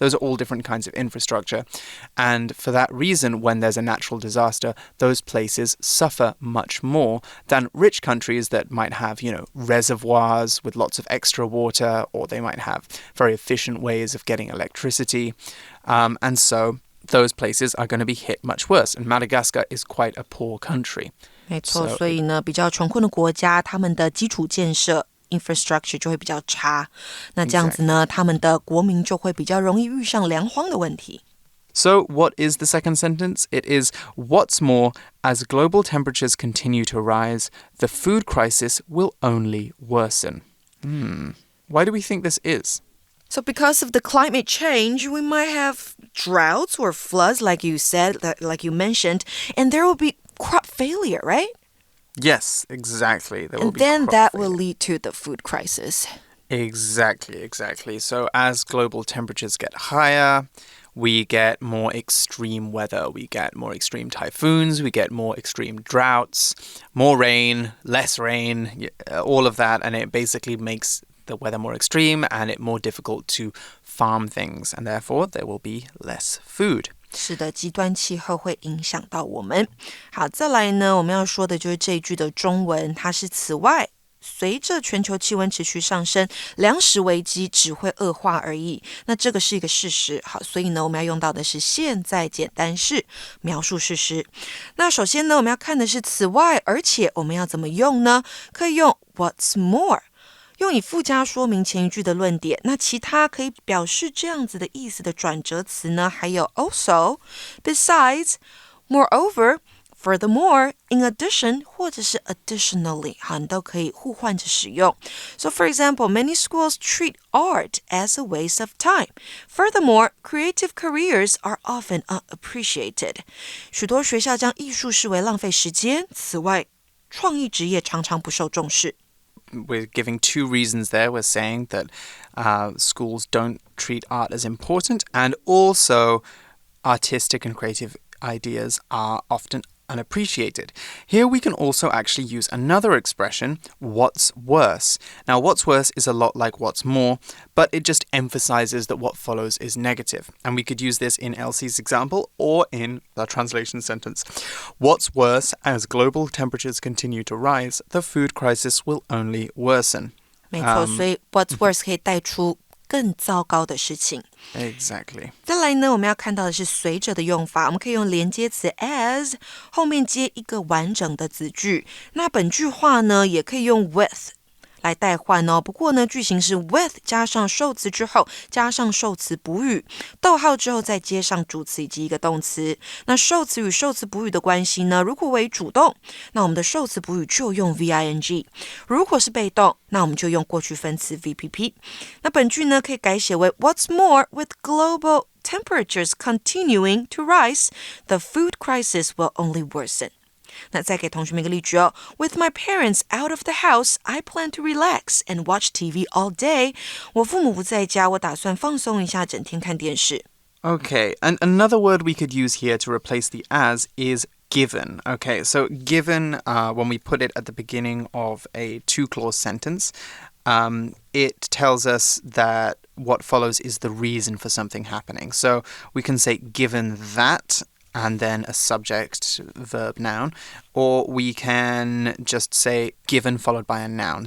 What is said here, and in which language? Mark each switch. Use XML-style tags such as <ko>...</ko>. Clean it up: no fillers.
<en>Those are all different kinds of infrastructure. And for that reason, when there's a natural disaster, those places suffer much more than rich countries that might have, reservoirs with lots of extra water, or they might have very efficient ways of getting electricity. And so those places are going to be hit much worse. And Madagascar is quite a poor country.</en> <zh>没错，所以呢，比较穷困的国家，他们的基础建设infrastructure 就会比较差，那这样子呢，他们的国民就会比较容易遇上粮荒的问题。</zh> <en>So what is the second sentence? It is, what's more, as global temperatures continue to rise, the food crisis will only worsen. Why do we think this is? So because of the climate change, we might have droughts or floods, like you said, like you mentioned, and there will be crop failure, right? Yes, exactly. And then that will lead to the food crisis. Exactly. So as global temperatures get higher, we get more extreme weather. We get more extreme typhoons. We get more extreme droughts, more rain, less rain, all of that. And it basically makes the weather more extreme and it more difficult to farm things. And therefore, there will be less food.</en> <zh>是的，极端气候会影响到我们。好，再来呢，我们要说的就是这一句的中文，它是此外，随着全球气温持续上升，粮食危机只会恶化而已。那这个是一个事实。好，所以呢，我们要用到的是现在简单式描述事实。那首先呢，我们要看的是此外，而且我们要怎么用呢？可以用</zh> <en>What's more。</en> <zh>用以附加说明前一句的论点，那其他可以表示这样子的意思的转折词呢，还有 also、besides、moreover、furthermore、in addition 或者是 additionally， 好，你都可以互换着使用。</zh> <en>So for example, many schools treat art as a waste of time. Furthermore, creative careers are often unappreciated.</en> <zh>许多学校将艺术视为浪费时间。此外，创意职业常常不受重视。</zh> <en>We're giving two reasons there. We're saying that schools don't treat art as important, and also artistic and creative ideas are often unappreciated. Here we can also actually use another expression, what's worse. Now, what's worse is a lot like what's more, but it just emphasizes that what follows is negative. And we could use this in Elsie's example or in the translation sentence. What's worse, as global temperatures continue to rise, the food crisis will only worsen.</en> <zh>没错，所以</zh> <en>what's worse</en> <zh>可以带出更糟糕的事情。</zh> <en>Exactly.</en> <zh>再来呢，我们要看到的是随着的用法，我们可以用连接词 as 后面接一个完整的子句。那本句话呢，也可以用 with 来代换哦。不过呢，句型是 with 加上受词之后，加上受词补语，逗号之后再接上主词以及一个动词。那受词与受词补语的关系呢，如果为主动，那我们的受词补语就用 VING； 如果是被动，那我们就用过去分词 VPP。那本句呢，可以改写为</zh> <en>What's more, with global temperatures continuing to rise, the food crisis will only worsen.</en> <zh>那再给同学们一个例句哦。</zh> <en>With my parents out of the house, I plan to relax and watch TV all day.</en> <zh>我父母不在家，我打算放松一下，整天看电视。</zh> <en>Okay, and another word we could use here to replace the as is given. Okay, so given, when we put it at the beginning of a two-clause sentence, it tells us that what follows is the reason for something happening. So we can say given that, and then a subject, verb, noun, or we can just say given followed by a noun.</en>